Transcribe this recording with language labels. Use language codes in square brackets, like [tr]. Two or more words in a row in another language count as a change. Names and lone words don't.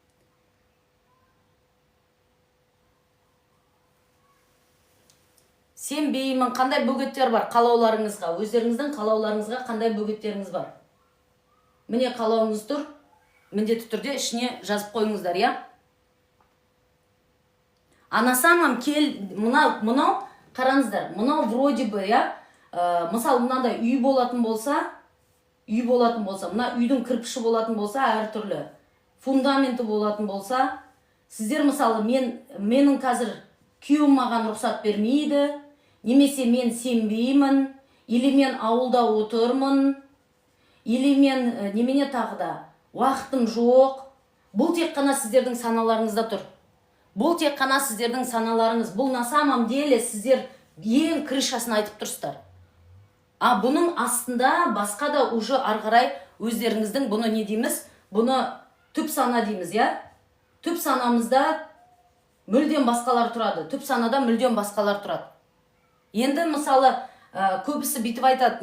[kk] Сенбеймін, қандай бөгеттер бар қалауларыңызға? Өздеріңіздің қалауларыңызға қандай бөгеттеріңіз бар? Міне қалауыңыз тұр, міндетті түрде ішіне жазып қойыңыздар, я? [ru] А на самом деле, [kk] мынау қараңыздар, мынау [ru] вроде бы, [kk] я? Мысалы, мынандай үй болатын болса, мына үйдің кірпіші болатын болса, әртүрлі фундаменті болатын болса, сіздер, мысалы, менің қазір күйеуім маған рұқсат бермейді, немесе мен сенбеймін, или мен ауылда отырмын, или мен немене тағы да уақытым жоқ. Бұл тек қана сіздердің саналарыңызда тұр. Бұл тек қана сіздердің саналарыңыз. Бұл [ru] на самом деле [kk] сіздер ең крышасын айтып тұрсыздар. А бұның астында басқа да уже арғарай өздеріңіздің бұны не дейміз? Бұны түп сана дейміз, я? Түп санамызда мүлдем басқалар тұрады. Түп санада мүлдем басқалар тұрады. Енді мысалы көбісі битіп айтады.